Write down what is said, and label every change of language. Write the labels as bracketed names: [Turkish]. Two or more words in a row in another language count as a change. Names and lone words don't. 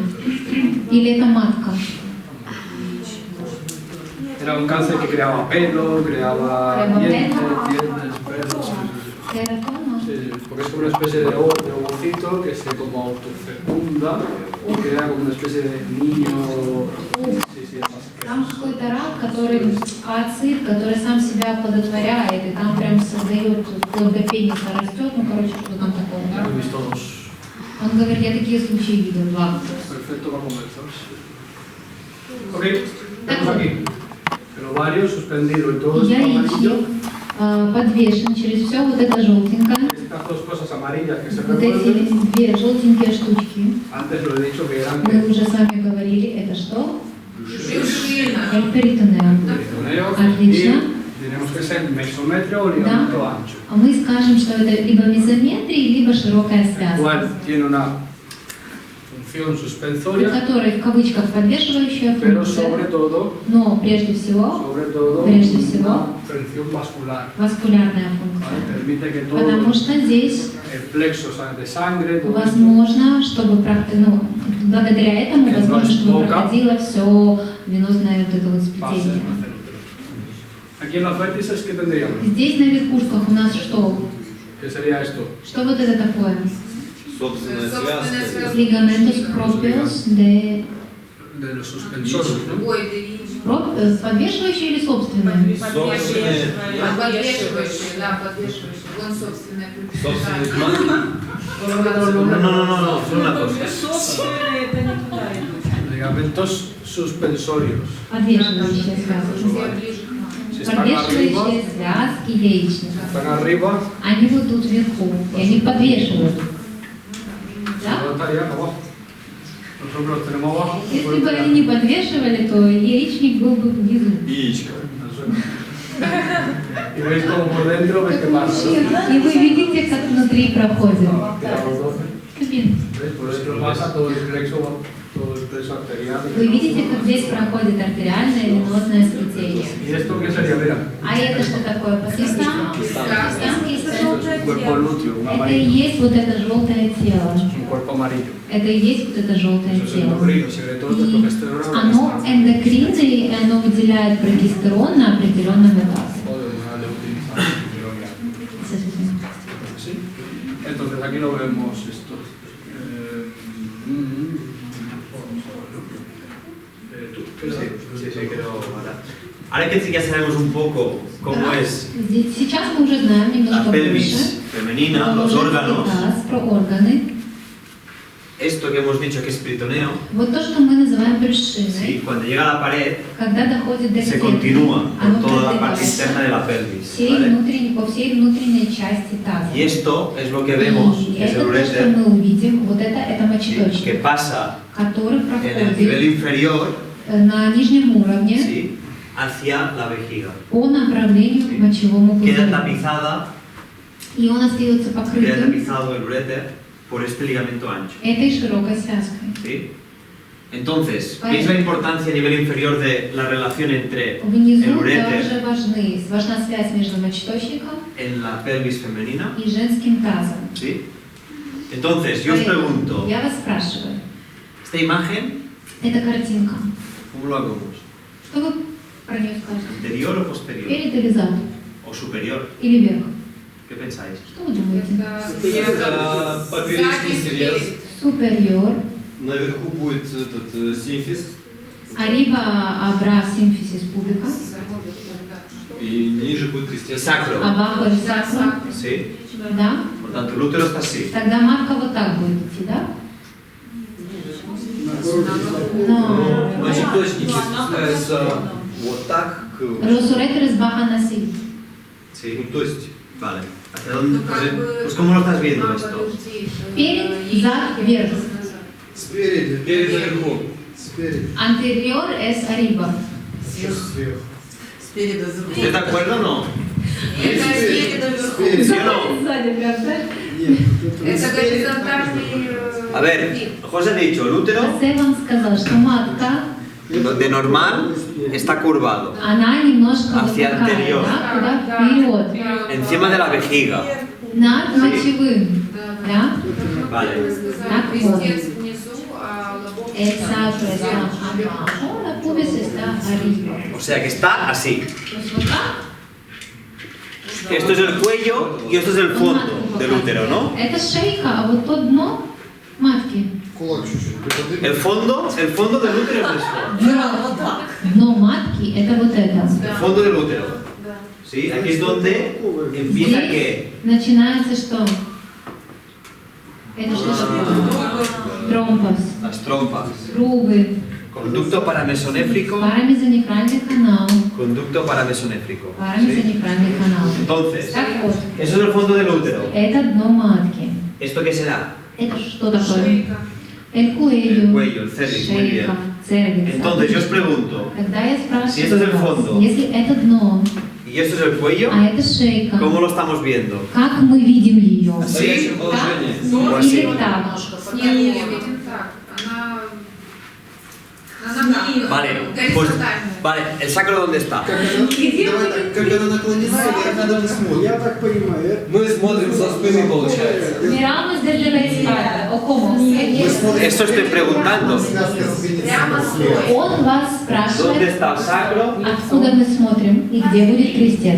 [Russian] Или это матка? [Spanish] Era un cáncer que creaba pelo, creaba dientes, pelos. [Russian] Тератома? [Spanish] Sí, porque es como una especie de ovocito que se como autofecunda y crea como una especie de niño. Sí, sí, [Russian] Там какой-то рак, который ацид, который сам себя оплодотворяет, и там прям создает, вплоть до пениса растет, ну, короче, что там такое. [Spanish] ya [Russian] Да? [Spanish] lo he visto dos. [Russian] Он говорит, я такие случаи видел, два. [Spanish] Perfecto para comer, ¿sabes? Ok, tenemos aquí el ovario suspendido y todo esto amarillo. [Russian] Яичник подвешен через все вот это желтенькое, [Spanish] Estas dos cosas amarillas que se [Russian] вот эти [Spanish] revuelven. [Russian] две желтенькие штучки. [Spanish] Antes lo he dicho que eran [Russian] Мы уже с вами говорили, это что? Брюшина. Это перитонеум. [Spanish] peritoneos [Russian] Отлично. [Spanish] y tenemos que ser mesometrio o ligamento ancho. [Russian] А мы скажем, что это либо мезометрия, либо широкая [Spanish] El [Russian] связка, [Spanish] cual tiene una función [Russian] у [Spanish] suspensoria, [Russian] которой в кавычках подвешивающая [Spanish] pero [Russian] функция, [Spanish] sobre todo [Russian] но прежде всего Прежде всего, [Spanish] una función vascular. [Russian] васкулярная [Spanish] ¿Vale? [Russian] функция. [Spanish] Permite que todo [Russian] Потому что здесь [Spanish] el plexo de sangre, todo esto, [Russian] возможно, чтобы ну, благодаря этому возможно, чтобы проходило все венозное вот это вот [Spanish] pase [Russian] сплетение. [Spanish] hacia el útero. Aquí en los vértices, ¿qué tendríamos? [Russian] Здесь на верхушках у нас что? [Spanish] ¿Qué sería esto? [Russian] Что вот это такое? Собственная Собственная связка. связка. [Latin] ligamentus proprius де... [Spanish] De los suspensores, ¿no? [Russian] Ой, ты видишь. Подвешивающий или собственный? Собственная. Подвешивающая, да, подвешивающая. Вон собственная. Собственный кнопки. [Spanish] No, solo una cosa. [Russian] Собственные, это не туда идут. [Spanish] Ligamentos suspensorios. [Russian] Подвешивающая связка. Все ближе к нам. [Spanish] Si están arriba, [Russian] Подвешивающие связки яичника. [Spanish] están arriba, [Russian] Они вот тут вверху, и они подвешивают. [Spanish] si [Russian] Да? [Spanish] no estarían abajo. Nosotros los tenemos abajo. [Russian] Если бы они не подвешивали, то яичник был бы внизу. Яичко. [Spanish] Y veis como por dentro, veis que pasa, ¿no? [Russian] И вы видите, как внутри проходит. [Spanish] Mira, los dos. [Russian] Кабин. [Spanish] ¿Veis? Por dentro pasa todo el plexo arterial. [Russian] Вы видите, как здесь проходит артериальное и венозное сплетение. [Spanish] ¿Y esto qué sería? Mira, [Russian] А это что такое? Пакистан? [Spanish] esto es un cuerpo lúteo, un [Russian] Это и [Spanish] amarillo. [Russian] есть вот это желтое тело. [Spanish] Es un cuerpo amarillo. [Russian] Это и есть вот это желтое [Spanish] Eso es [Russian] тело. [Spanish] endocrino, secretor de [Russian] И [Spanish] progesterona. [Russian] оно эндокринное, и оно выделяет прогестерон на определенном этапе. [Spanish] ¿Sí? Entonces aquí lo vemos esto. Sí, quedó fatal. Ahora que ya sabemos un poco cómo es [Russian] Сейчас мы уже знаем [Spanish] la [Russian] немножко больше [Spanish] pelvis femenina, los [Russian] про [Spanish] órganos, [Russian] таз, про органы. [Spanish] esto que hemos dicho que es peritoneo, [Russian] Вот то, что мы называем брюшиной, [Spanish] sí, cuando llega a la pared [Russian] когда доходит до [Spanish] se [Russian] стенки, [Spanish] continúa [Russian] оно [Spanish] por toda la parte [Russian] продвигается [Spanish] interna de la pelvis. [Russian] всей [Spanish] ¿vale? [Russian] внутренней, по всей внутренней части таза. [Spanish] Y esto es lo que vemos, [Russian] И [Spanish] que es [Russian] это [Spanish] el [Russian] то, что [Spanish] ureter, [Russian] мы увидим, вот это [Spanish] que [Russian] мочеточник, [Spanish] pasa [Russian] который [Spanish] en el nivel [Russian] проходит [Spanish] inferior, [Russian] на нижнем уровне, [Spanish] ¿sí? hacia la vejiga. [Russian] по направлению к мочевому [Spanish] Queda [Russian] пузырю. [Spanish] tapizada, [Russian] И он остается [Spanish] queda [Russian] покрытым [Spanish] tapizado el uréter por este ligamento ancho. [Russian] этой широкой связкой. [Spanish] ¿Sí? Entonces, ¿veis la importancia a nivel inferior de la relación entre [Russian] Внизу [Spanish] el uréter [Russian] также важна связь между мочеточником [Spanish] en la pelvis femenina? [Russian] и женским тазом. [Spanish] ¿Sí? Entonces, yo os pregunto, [Russian] Я вас спрашиваю, [Spanish] ¿esta imagen [Russian] эта картинка, [Spanish] cómo lo vemos? [Russian] что вы про нее скажете? [Spanish] ¿Interior o posterior? [Russian] Перед или зад? [Spanish] ¿O superior? [Russian] Или вверх? [Spanish] ¿Qué pensáis? [Russian] Что вы думаете? Это поперечный срез. Супериор. Наверху будет этот симфиз. [Spanish] Arriba habrá sínfisis pública. [Russian] И ниже будет крестец. [Spanish] Sacro. Abajo el sacro. ¿Sí? [Russian] Да? [Spanish] Por tanto, el útero está así. [Russian] Тогда матка вот так будет идти, да? Но Мочеточники спускаются вот так. [Spanish] los uréteres bajan así. ¿Sí? [Russian] То есть [Spanish] Vale. ¿Hacia dónde? Pues, ¿cómo lo estás viendo esto? [Russian] Вперед, зад, вверх. Спереди. перед наверху. Спереди. [Spanish] Anterior es arriba. [Russian] Сверху. [Spanish] ¿Estás de acuerdo o no? [Russian] Это спереди вверху. Спереди. [Spanish] ¿Sí o no? [Russian] Сзади прям, да? Нет, Это спереди. горизонтальный... [Spanish] A ver, José ha dicho, el útero [Russian] José вам сказал, что матка, [Spanish] de normal está curvado [Russian] она немножко вот [Spanish] Hacia [Russian] такая, [Spanish] anterior. [Russian] да, куда вперед, [Spanish] encima de la vejiga. [Russian] над мочевым, да? [Spanish] Vale. [Russian] Так вот. Крестец внизу, а лобок... [Spanish] El sacro está abajo, la pubis está arriba. O sea que está así. [Russian] Pues вот так. [Spanish] Esto es el cuello y esto es el fondo del útero, ¿no? [Russian] Это шейка, а вот то дно матки. Кулак чуть-чуть приподними. [Spanish] El fondo del útero es esto. [Russian] Дно матки это вот это. [Spanish] El fondo del útero. ¿Sí? Aquí es donde empieza [Russian] Здесь [Spanish] que [Russian] начинается что? Это что такое? Тромбос, [Spanish] las trompas. [Russian] трубы, [Spanish] Conducto paramesonéfrico, [Russian] парамезонефральный канал, [Spanish] conducto paramesonéfrico. ¿Sí? [Russian] парамезонефральный канал. [Spanish] Entonces, [Russian] Так вот, [Spanish] eso es el fondo del útero. [Russian] это дно матки. [Spanish] ¿Esto qué será? [Russian] Это что такое? Шейка. [Spanish] El cuello, El cuello, el cervix, muy bien. [Russian] шейка, cervix. [Spanish] Entonces, yo os pregunto, [Russian] Когда я спрашиваю [Spanish] Si esto es el [Russian] вас, [Spanish] fondo. [Russian] если это дно, [Spanish] ¿y esto es el cuello? [Russian] а это шейка, [Spanish] ¿Cómo lo estamos viendo? [Russian] как мы видим ее? В стоячем положении. [Spanish] ¿O así? [Russian] Или так? Нет, мы видим так. Она на ногах. [Spanish] Vale, pues, [Russian] Горизонтально. [Spanish] vale, ¿el sacro dónde está? [Russian] Как она, давай так, как она наклонится, вверх надо не смотрим. Я так понимаю. Мы смотрим со спины, получается. [Spanish] Miramos desde la espalda, o cómo? Esto estoy preguntando. [Russian] Связка спины Прямо слева. Он вас [Spanish] ¿Dónde [Russian] спрашивает, [Spanish] está el sacro? [Russian] откуда мы смотрим и где будет крестец.